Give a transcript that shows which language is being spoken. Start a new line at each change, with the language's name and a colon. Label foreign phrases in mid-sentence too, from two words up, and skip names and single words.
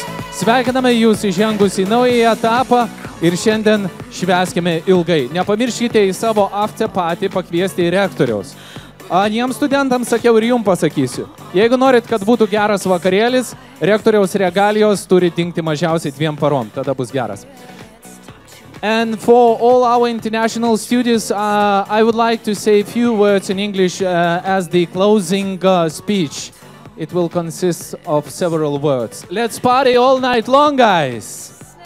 Lithuanian: Sveikiname jūs įžengus į naują etapą ir šiandien švęskime ilgai. Nepamirškite į savo afterparty pakviesti rektoriaus. Jiems studentams sakiau ir jums pasakysiu. Jeigu norit, kad būtų geras vakarėlis, rektoriaus regalijos turi dingti mažiausiai 2 parom, tada bus geras.
English: And for all our international students, I would like to say a few words in English as the closing speech. It will consist of several words. Let's party all night long, guys!